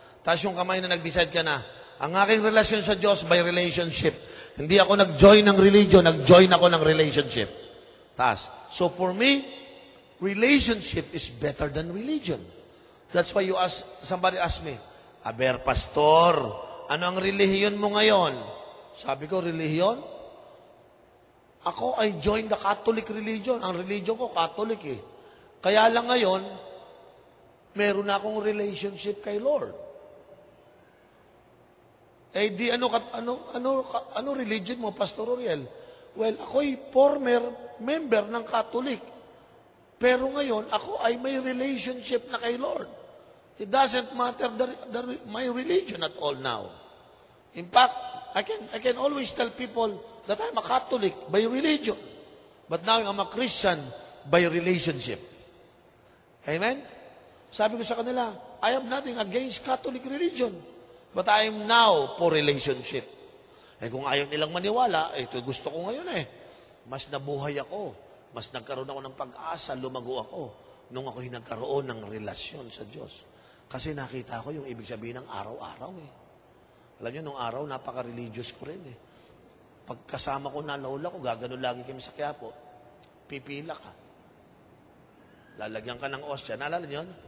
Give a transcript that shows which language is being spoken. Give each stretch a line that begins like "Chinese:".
Filipino: Taas yung kamay na nag-decide ka na, ang aking relasyon sa Diyos by relationship. Hindi ako nag-join ng religion, nag-join ako ng relationship. Taas.
English: So for me, relationship is better than religion. That's why somebody asked me, Aber, pastor,
Filipino: ano ang relihiyon mo ngayon? Sabi ko, relihiyon? Ako,
English: I joined the Catholic religion.
Filipino: Ang religion ko, Catholic eh. Kaya lang ngayon, meron na akong relationship kay Lord. Eh di ano religion mo, Pastor Oriel? Well, ako'y former member ng Catholic. Pero ngayon, ako ay may relationship na kay Lord.
English: It doesn't matter my religion at all now. In fact, I can always tell people that I'm a Catholic by religion. But now I'm a Christian by relationship. Amen?
Filipino: Sabi ko sa kanila,
English: I have nothing against Catholic religion. But I am now for relationship.
Filipino: Eh kung ayaw nilang maniwala, ito gusto ko ngayon eh. Mas nabuhay ako. Mas nagkaroon ako ng pag-asa, lumago ako nung ako'y nagkaroon ng relasyon sa Diyos. Kasi nakita ko yung ibig sabihin ng araw-araw eh. Alam niyo, nung araw, napaka-religious ko rin eh. Pagkasama ko na lola ko, gaganon lagi kami sa Quiapo. Pipila ka. Lalagyan ka ng osya. Naalala niyo?